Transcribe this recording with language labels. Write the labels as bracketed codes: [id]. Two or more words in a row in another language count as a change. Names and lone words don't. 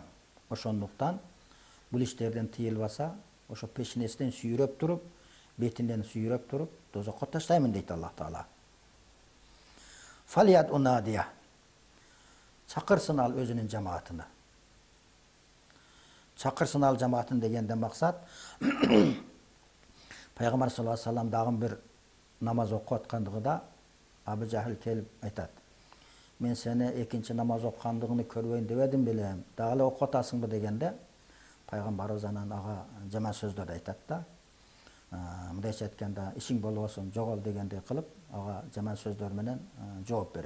[ky] Ошондуктан бул иштерден тыйылбаса, ошо пешенесинен сүйрөп туруп, бетинен сүйрөп туруп, дозокко таштаймын дейт Аллах Таала. [ar] فليدع ناديه. [ky] Чакырсын ал өзүнүн жамаатыны. Чакырсын ал жамаатын дегенден максат, Пайгамбар [ar] صلى الله عليه وسلم [ky] дагы бир намаз окуп аткандыгында Абу Жахил келип айтат. Мен сени экинчи намаз окугандыгыңды көрбөйүн дебедим белем. Дагы эле окуп атасыңбы дегенде, Пайгамбарыбыз анан ага жаман сөздөрдү айтат да. Мындайча айтканда, ишиң болбосун, жогол дегендей кылып, ага жаман сөздөр менен жооп берет.